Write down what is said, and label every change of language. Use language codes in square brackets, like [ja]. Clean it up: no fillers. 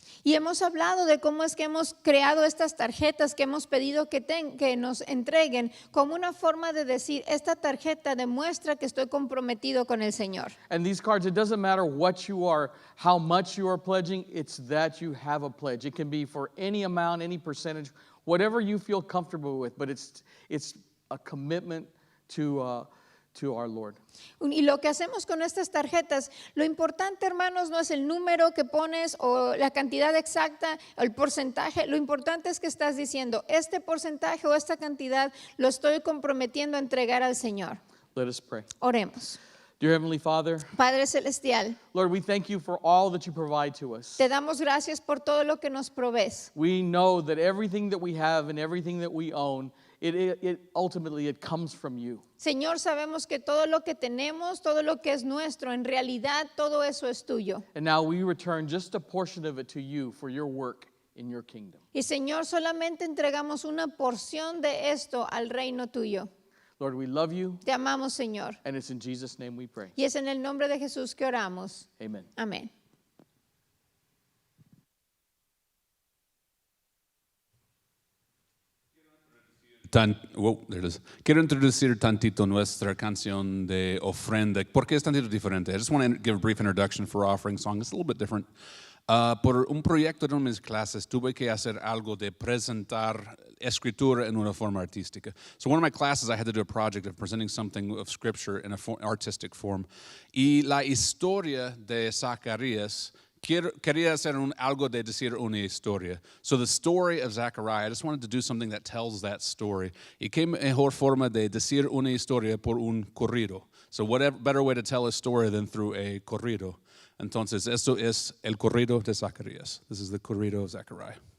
[es] Y hemos hablado de cómo es que hemos creado estas tarjetas que hemos pedido que nos entreguen como una forma de decir, esta tarjeta demuestra que estoy comprometido con el Señor. [en] And these cards, it doesn't matter what you are, how much you are pledging, it's that you have a pledge. It can be for any amount, any percentage, whatever you feel comfortable with, but it's a commitment to our Lord. [es] Y lo que hacemos con estas tarjetas, lo importante, hermanos, no es el número que pones o la cantidad exacta o el porcentaje. Lo importante es que estás diciendo, este porcentaje o esta cantidad lo estoy comprometiendo a entregar al Señor. [en] Let us pray. [es] Oremos. [en] Dear Heavenly Father, [es] Padre Celestial, [en] Lord, we thank you for all that you provide to us. [es] te damos gracias por todo lo que nos provees. [en] We know that everything that we have and everything that we own, it ultimately comes from you. [es] Señor, sabemos que todo lo que tenemos, todo lo que es nuestro, en realidad todo eso es tuyo. [en] And now we return just a portion of it to you for your work in your kingdom. [es] Y Señor, solamente entregamos una porción de esto al reino tuyo. [en] Lord, we love you, [es] Te amamos, Señor. [en] and it's in Jesus' name we pray. [es] Y es en el nombre de Jesús que oramos. [en] Amen. [es] Amén. [en] There it is. [es] Quiero introducir tantito nuestra canción de ofrenda. ¿Por qué es tantito diferente? [en] I just want to give a brief introduction for our offering song. It's a little bit different. [es] Por un proyecto de una de mis clases tuve que hacer algo de presentar escritura en una forma artística. [en] So one of my classes I had to do a project of presenting something of scripture in an artistic form. [es] Y la historia de Zacarías quería hacer algo de decir una historia. [en] So the story of Zechariah, I just wanted to do something that tells that story. [es] Y qué mejor forma de decir una historia por un corrido. [en] So what better way to tell a story than through a corrido. [es] Entonces, esto es el corrido de Zacarías. [en] This is the corrido of Zechariah.